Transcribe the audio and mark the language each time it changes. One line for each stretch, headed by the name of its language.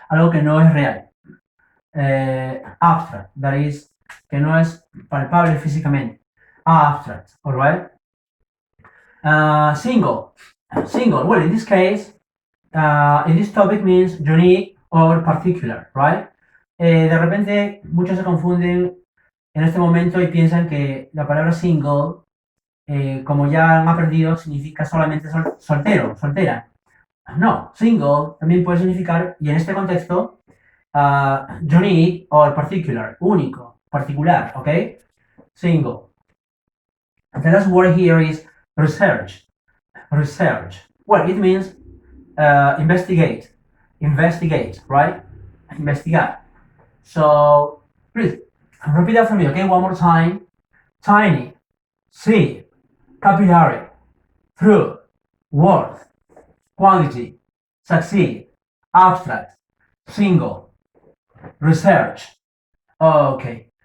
Spanish: Algo que no es real.
English: Abstract, that is,
Spanish: que no es palpable físicamente.
English: Abstract, alright? Single. Single. Well, in this case, in this topic means unique or particular, right?
Spanish: De repente, muchos se confunden en este momento y piensan que la palabra single, como ya han aprendido, significa solamente soltero, soltera. No, single también puede significar, y en este contexto,
English: unique or particular,
Spanish: único, particular, okay?
English: Single. The last word here is research. Research. Well, it means investigate. Investigate, right? Investigar. So, please, repeat after me, okay? One more time. Tiny, seed, capillary, through, worth, quantity, succeed, abstract, single, research. Okay.